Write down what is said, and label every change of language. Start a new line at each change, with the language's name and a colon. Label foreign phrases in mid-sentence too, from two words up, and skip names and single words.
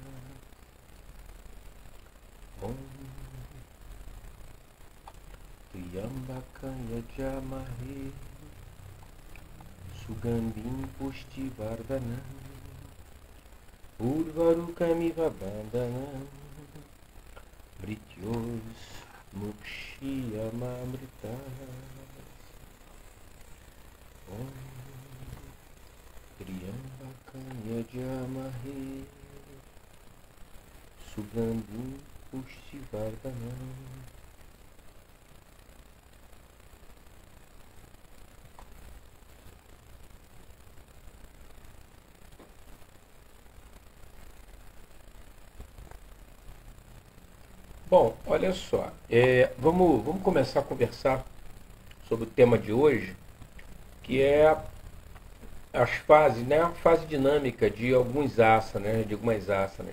Sanskrit: ॐ त्र्यम्बकं यजामहे सुगन्धिं पुष्टिवर्धनम् उर्वारुकमिव बन्धनान् मृत्योर् मुक्षीयमामृत ॐ त्र्यम्बकं यजामहे सुगन्धिं पुष्टिवर्धनम्.
Portuguese: Bom, olha só, vamos começar a conversar sobre o tema de hoje, que é as fases, né, a fase dinâmica de alguns asanas, de algumas asanas.